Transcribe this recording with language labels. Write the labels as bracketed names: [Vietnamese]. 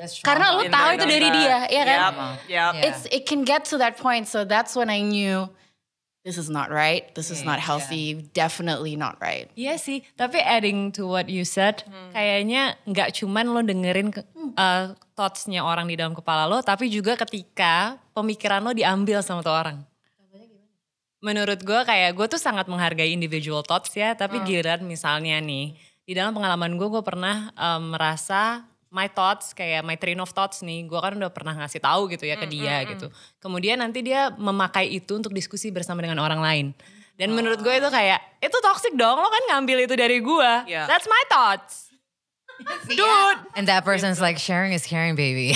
[Indonesian] Karena lo tahu itu dari dia, ya kan? [English] Yep. It can get to that point. So that's when I knew this is not right. This is not healthy. Definitely not right. [Indonesian] Iya sih, tapi [English] adding to what you said, [Indonesian] kayaknya nggak cuman lo dengerin thoughts-nya orang di dalam kepala lo, tapi juga ketika pemikiran lo diambil sama tuh orang. Menurut gue kayak gue tuh sangat menghargai individual thoughts ya, tapi giliran misalnya nih, di dalam pengalaman gue pernah merasa [English] my thoughts, [Indonesian] kayak [English] my train of thoughts [Indonesian] nih, gue kan udah pernah ngasih tahu gitu ya ke dia gitu. Kemudian nanti dia memakai itu untuk diskusi bersama dengan orang lain. Dan menurut gue itu kayak, itu toxic dong, lo kan ngambil itu dari gue. [English] That's my thoughts. Dude. And that person's like, sharing is caring, baby.